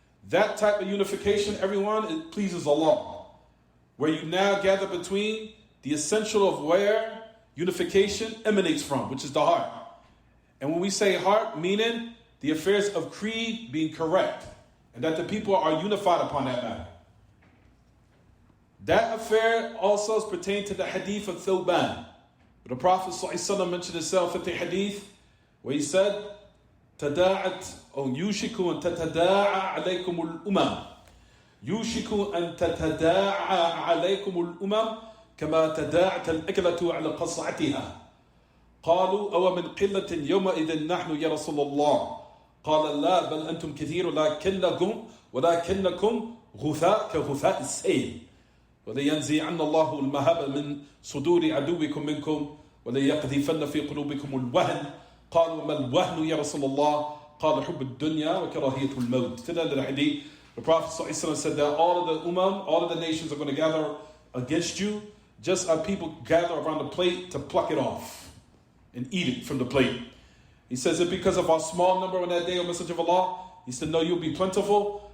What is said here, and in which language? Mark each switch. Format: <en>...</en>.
<en>That type of unification, everyone, it pleases Allah. Where you now gather between the essential of where unification emanates from, which is the heart. And when we say heart, meaning the affairs of creed being correct, and that the people are unified upon that matter. That affair also is pertained to the hadith of Thawban. The Prophet ﷺ mentioned himself at the hadith where he said,</en> <ar>تداعت أو يوشك أن تتداعى عليكم الأمم يوشك أن تتداعى عليكم الأمم كما تداعت الأكلة على قصعتها قالوا أو من قلة يومئذ نحن يا رسول الله قال لا بل أنتم كثير ولكنكم غثاء كغثاء السيل ولينزعن الله المهابة من صدور عدوكم منكم وليقذفن في قلوبكم الوهن قالوا ما الوهن يا رسول الله قال حب الدنيا وكراهية الموت.</ar> <en>To the end of the hadith, the Prophet ﷺ said that all of the all of the nations are going to gather against you, just as people gather around the plate to pluck it off and eat it from the plate. He says it because of our small number on that day, O Messenger of Allah. He said, no, you'll be plentiful.</en>